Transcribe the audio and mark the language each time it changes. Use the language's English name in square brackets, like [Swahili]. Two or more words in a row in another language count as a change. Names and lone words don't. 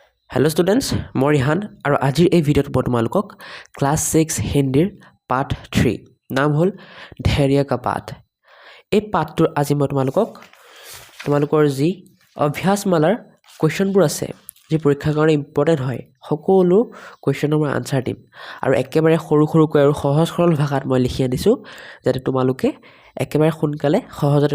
[Hindi] हेलो स्टूडेंट्स मैं रिहान और आज [Assamese] এই ভিডিওত মই তোমালোকক ক্লাস 6 হিন্দীৰ পাঠ 3 নাম হল ধৈৰ্য [Hindi] का पाठ [Assamese] এই পাঠটোৰ আজি মই তোমালোকৰ যি অভ্যাসমালাৰ কোৱেশ্চনবোৰ আছে যি পৰীক্ষাৰ কাৰণে ইম্পৰ্টেন্ট হয় সকলো কোৱেশ্চনৰ মই আনসাৰ দিম আৰু একেবাৰে সৰু সৰুকৈ আৰু সহজ সৰল ভাষাত মই লিখি আনিছো যাতে তোমালোকে একেবাৰে সোনকালে সহজতে